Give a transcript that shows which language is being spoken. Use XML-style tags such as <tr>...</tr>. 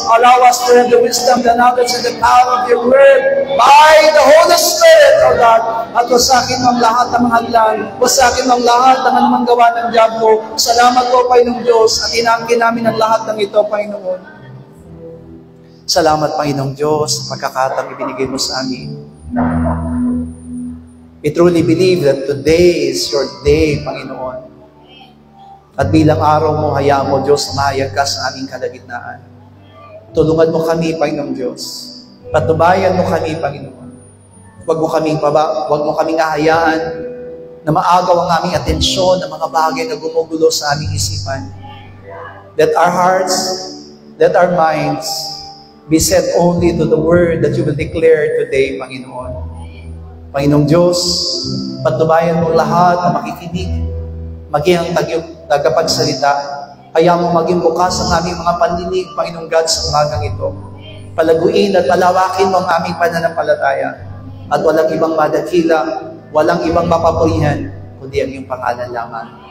<en>Allow us to have the wisdom, the knowledge, and the power of your word by the Holy Spirit, O God.</en> <tl>At wasakin mo ang lahat ng mga hadlang. Wasakin mo ang lahat ng anumang gawa ng diablo. Salamat po, Panginoong Diyos, at inaangkin namin ang lahat ng ito, Panginoon. Salamat, Panginoong Diyos, sa pagkakataong ibinigay mo sa amin.</tl> <en>We truly believe that today is your day, Panginoon.</en> <tl>At bilang araw mo, hayaan mo, Diyos, mahayag ka sa aming kalagitnaan. Tulungan mo kami, Panginoong Diyos. Patubayan mo kami, Panginoon. Huwag mo kaming hahayaan na maagaw ang aming atensyon ng mga bagay na gumugulo sa aming isipan.</tl> <en>Let our hearts, let our minds be set only to the word that you will declare today, Panginoon.</en> <tl>Panginoong Diyos, patubayan mo lahat na makikinig, maging ang tagapagsalita. Kaya mo maging bukas ang aming mga pandinig, Panginoong God, sa umagang ito. Palaguin at palawakin mo ang aming pananampalataya. At walang ibang madakila, walang ibang mapapurihan, kundi ang iyong pangalan lamang.</tl>